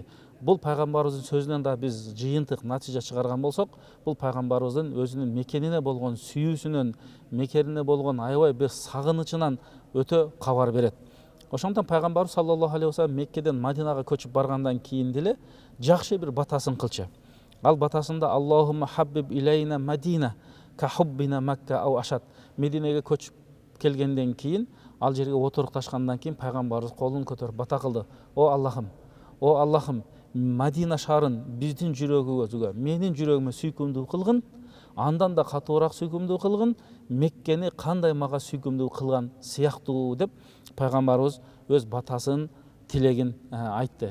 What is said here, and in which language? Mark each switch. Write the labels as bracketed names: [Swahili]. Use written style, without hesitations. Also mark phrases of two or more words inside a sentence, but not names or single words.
[Kyrgyz] Бул пайгамбарыбыздын сөзүнөн да биз жыйынтык натыйжа чыгарган болсок, бул пайгамбарыбыздын өзүнүн мекенине болгон сүйүүсүнөн, мекенине болгон аябай бир сагынычынан өтө кабар берет. Ошондон пайгамбарыбыз [Arabic] صلى الله عليه وسلم [Kyrgyz] Меккеден Мадинага көчүп баргандан кийин деле жакшы бир батасын кылчу. Ал батасында [Arabic] اللهم حبب إلينا المدينة كحبنا مكة أو أشد. [Kyrgyz] Мединеге көчүп келгенден кийин, ал жерге отурукташкандан кийин пайгамбарыбыз колун көтөрүп бата кылды: О Аллахым, Мадина шаарын биздин жүрөгүбүзгө, менин жүрөгүмө сүйкүмдүү кылгын, андан да катуураак сүйкүмдүү кылгын, Меккени кандай мага сүйкүмдүү кылган сыяктуу деп пайгамбарыбыз өз батасын, тилегин айтты.